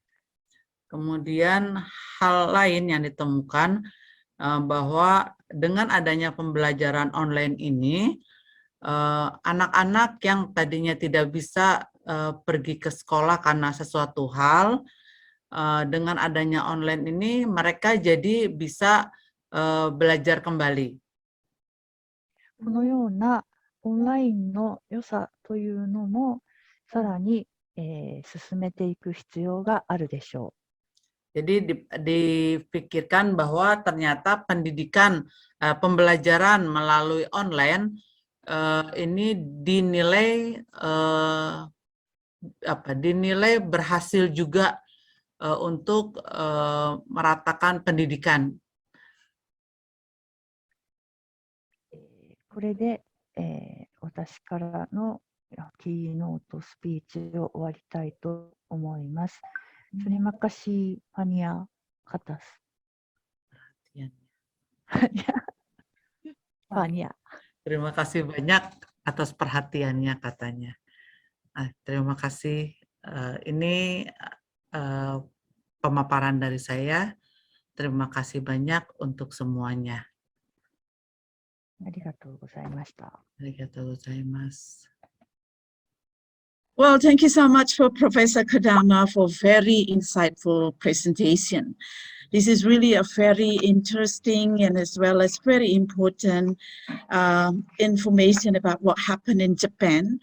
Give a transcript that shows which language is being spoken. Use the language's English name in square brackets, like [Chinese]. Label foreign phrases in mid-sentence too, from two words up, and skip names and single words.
[Indonesian] Kemudian hal lain yang ditemukan bahwa dengan adanya pembelajaran online ini, anak-anak yang tadinya tidak bisa pergi ke sekolah karena sesuatu hal, dengan adanya online ini mereka jadi bisa belajar kembali. [Japanese] このようなオンラインの良さというのもさらに、進めていく必要があるでしょう。 [Indonesian] Jadi dipikirkan bahwa ternyata pendidikan, pembelajaran melalui online ini dinilai berhasil juga untuk meratakan pendidikan. [Japanese] これで、私からのキーノートスピーチを終わりたいと思います。 [Indonesian] Terima kasih Fania atas. Fania. Terima kasih banyak atas perhatiannya katanya. Terima kasih. Ini pemaparan dari saya. Terima kasih banyak untuk semuanya. [Japanese] ありがとうございました。ありがとうございます。 [English] Well, thank you so much for Professor Kodama for very insightful presentation. This is really a very interesting and as well as very important information about what happened in Japan.